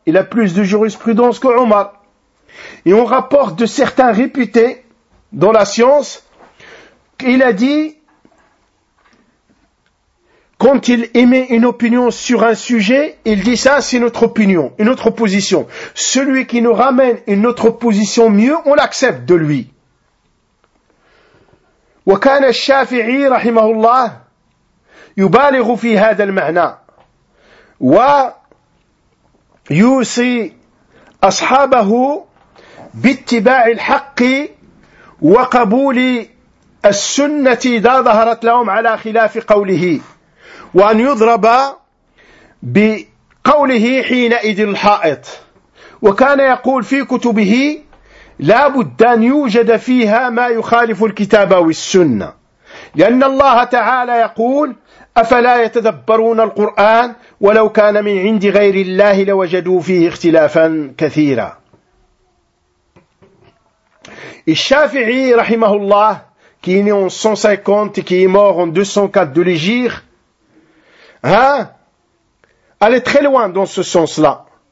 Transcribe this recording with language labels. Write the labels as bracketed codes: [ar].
[fr] Il a plus de jurisprudence que Omar. Et on rapporte de certains réputés dans la science qu'il a dit quand il émet une opinion sur un sujet, il dit ça c'est notre opinion, une autre position. Celui qui nous ramène une autre position mieux, on l'accepte de lui. [ar] وكان الشافعي رحمه الله يبالغ في هذا المعنى ويوصي أصحابه باتباع الحق وقبول السنة إذا ظهرت لهم على خلاف قوله وأن يضرب بقوله حينئذ الحائط وكان يقول في كتبه لا بد أن يوجد فيها ما يخالف الكتاب والسنة لأن الله تعالى يقول أفلا يتدبرون القرآن ولو كان من عند غير الله لوجدوا فيه اختلافا كثيرا. الشافعي رحمه الله [fr] qui est né en 150 et qui est mort en 204 de l'Égir, allait très loin dans ce sens-là.